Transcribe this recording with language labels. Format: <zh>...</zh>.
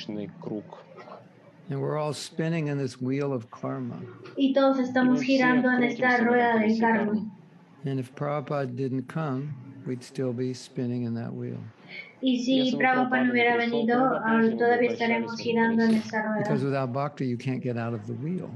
<en>And we're all spinning in this wheel of karma.</en> <es>Y todos estamos girando en esta rueda del karma.</es> <en>And if Prabhupada didn't come, we'd still be spinning in that wheel.</en> <es>Y si Prabhupada no hubiera venido, todavía estaremos girando en esa rueda.</es> <en>Because without bhakti, you can't get out of the wheel.</en>